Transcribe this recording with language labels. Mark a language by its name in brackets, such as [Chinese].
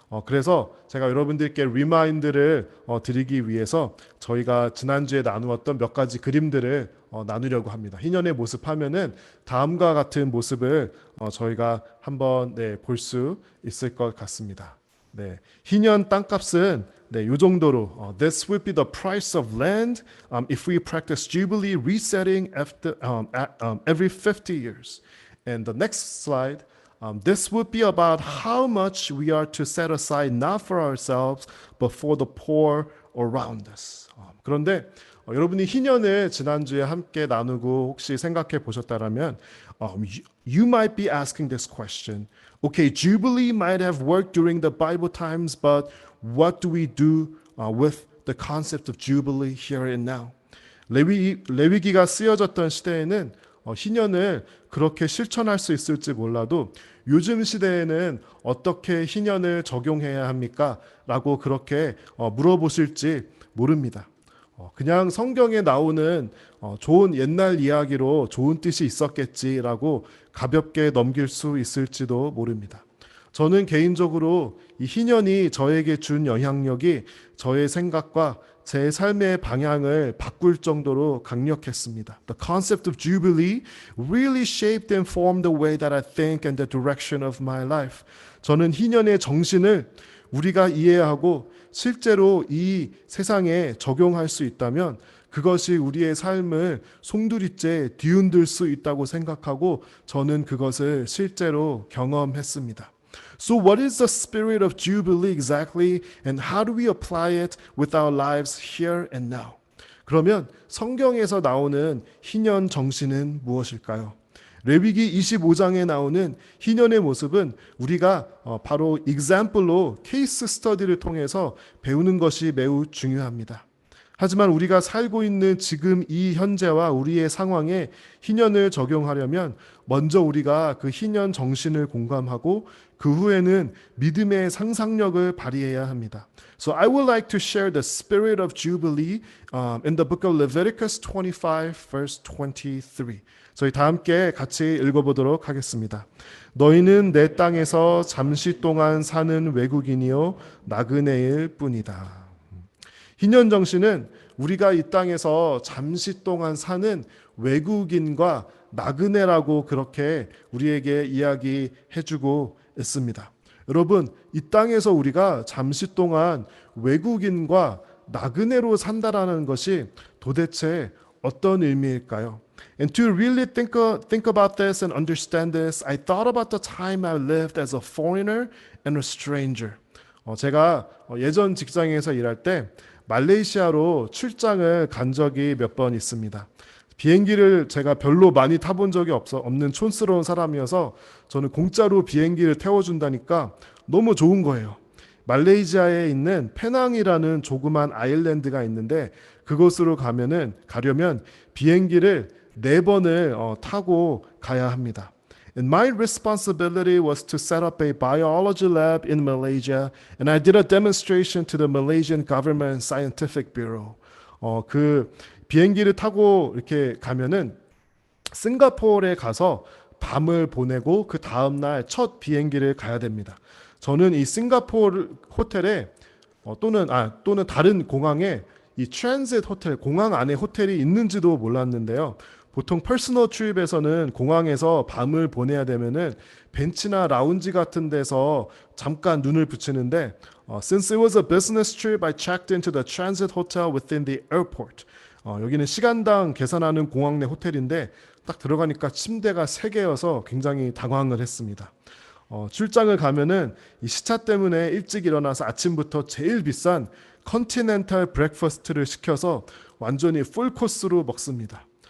[Korean] 그래서 제가 여러분들께 리마인드를 드리기 위해서 저희가 지난주에 나누었던 몇 가지 그림들을 나누려고 합니다. 희년의 모습 하면은 다음과 같은 모습을 저희가 한번 볼 수 있을 것 같습니다. 희년 땅값은 이 정도로 [English] This would be the price of land if we practice jubilee resetting after, every 50 years. And the next slide, this would be about how much we are to set aside not for ourselves but for the poor around us. [Korean] 그런데 여러분이 희년을 지난주에 함께 나누고 혹시 생각해 보셨다라면 [English] you might be asking this question. Okay, Jubilee might have worked during the Bible times, but what do we do with the concept of Jubilee here and now? [Korean] 레위기가 쓰여졌던 시대에는 희년을 그렇게 실천할 수 있을지 몰라도 요즘 시대에는 어떻게 희년을 적용해야 합니까? 라고 그렇게 물어보실지 모릅니다. 그냥 성경에 나오는 좋은 옛날 이야기로 좋은 뜻이 있었겠지라고 가볍게 넘길 수 있을지도 모릅니다. 저는 개인적으로 이 희년이 저에게 준 영향력이 저의 생각과 제 삶의 방향을 바꿀 정도로 강력했습니다. [English] The concept of Jubilee really shaped and formed the way that I think and the direction of my life. [Korean] 저는 희년의 정신을 우리가 이해하고 실제로 이 세상에 적용할 수 있다면 그것이 우리의 삶을 송두리째 뒤흔들 수 있다고 생각하고 저는 그것을 실제로 경험했습니다. [English] So what is the spirit of Jubilee exactly and how do we apply it with our lives here and now? [Korean] 그러면 성경에서 나오는 희년 정신은 무엇일까요? 레위기 25장에 나오는 희년의 모습은 우리가 바로 example로 케이스 스터디를 통해서 배우는 것이 매우 중요합니다. 하지만 우리가 살고 있는 지금 이 현재와 우리의 상황에 희년을 적용하려면 먼저 우리가 그 희년 정신을 공감하고 그 후에는 믿음의 상상력을 발휘해야 합니다. [English] So I would like to share the spirit of Jubilee in the book of Leviticus 25 verse 23. [Korean] 저희 다 함께 같이 읽어보도록 하겠습니다. 너희는 내 땅에서 잠시 동안 사는 외국인이요 나그네일 뿐이다. 희년 정신은 우리가 이 땅에서 잠시 동안 사는 외국인과 나그네라고 그렇게 우리에게 이야기해주고 있습니다. 여러분, 이 땅에서 우리가 잠시 동안 외국인과 나그네로 산다라는 것이 도대체 어떤 의미일까요? [English] And to really think about this and understand this, I thought about the time I lived as a foreigner and a stranger. [Korean] 제가 예전 직장에서 일할 때 말레이시아로 출장을 간 적이 몇 번 있습니다. 비행기를 제가 별로 많이 타본 적이 없는 촌스러운 사람이어서 저는 공짜로 비행기를 태워준다니까 너무 좋은 거예요. 말레이시아에 있는 페낭이라는 조그만 아일랜드가 있는데 그곳으로 가려면 비행기를 4번을 타고 가야 합니다. [English] And my responsibility was to set up a biology lab in Malaysia, and I did a demonstration to the Malaysian Government Scientific Bureau. [Korean] 그 비행기를 타고 이렇게 가면은 싱가포르에 가서 밤을 보내고 그 다음 날 첫 비행기를 가야 됩니다. 저는 이 싱가포르 호텔에 또는 다른 공항에 이 트랜짓 호텔, 공항 안에 호텔이 있는지도 몰랐는데요. 보통 퍼스널 트립에서는 공항에서 밤을 보내야 되면은 벤치나 라운지 같은 데서 잠깐 눈을 붙이는데 [English] since it was a business trip, I checked into the transit hotel within the airport. [Korean] 여기는 시간당 계산하는 공항 내 호텔인데 딱 들어가니까 침대가 3개여서 굉장히 당황을 했습니다. 출장을 가면은 이 시차 때문에 일찍 일어나서 아침부터 제일 비싼 컨티넨탈 브렉퍼스트를 시켜서 완전히 풀 코스로 먹습니다.